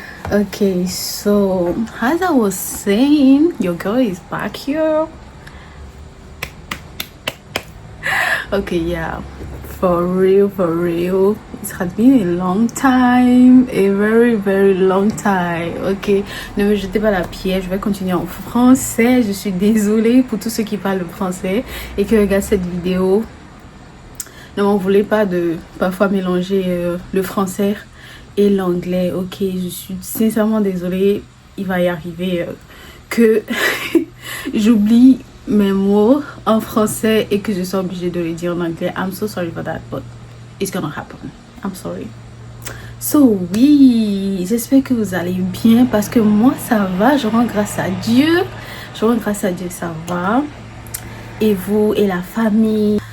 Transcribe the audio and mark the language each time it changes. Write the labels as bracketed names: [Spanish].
[English] Okay, so as I was saying, your girl is back here. Okay, yeah, for real, it has been a long time, a very long time. [French] Ok, ne me jetez pas la pierre, je vais continuer en français. Je suis désolée pour tous ceux qui parlent français et qui regardent cette vidéo. Ne m'en voulez pas de parfois mélanger le français et l'anglais. Ok, je suis sincèrement désolée. Il va y arriver que j'oublie mes mots en français et que je sois obligée de les dire en anglais. [English] I'm so sorry for that, but it's gonna happen. I'm sorry. [French] So oui, j'espère que vous allez bien parce que moi ça va, je rends grâce à Dieu. Ça va. Et vous et la famille.